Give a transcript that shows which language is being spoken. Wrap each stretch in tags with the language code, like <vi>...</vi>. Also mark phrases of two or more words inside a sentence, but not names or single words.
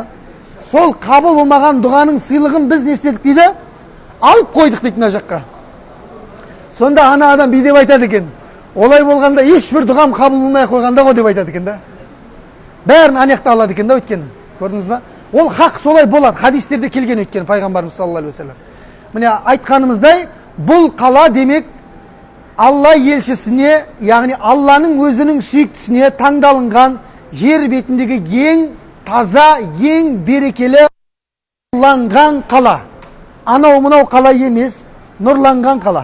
<kk>Сол қабыл болмаған дұғаның сыйлығын біз не істедік дейді? Алып қойдық дейді мына жаққа. Сонда ана адам бүй деп айтады екен, олай болғанда ешбір дұғам қабыл болмай қойғанда ғой деп айтады екен да. Бәрін анаяқта алады екен да, өйткені. Көрдіңіз ба? Ол хақ солай болады. Хадистерде келген өйткені пайғамбарымыз</kk> <ar>صلى الله عليه وسلم.</ar> <kk>Міне айтқанымыздай, бұл қала демек Алла елшісіне, яғни Алланың өзінің сүйіктісіне таңдалынған жер бетіндегі ең таза, ең берекелі нұрланған қала. Анау мынау қала емес, нұрланған қала.</kk>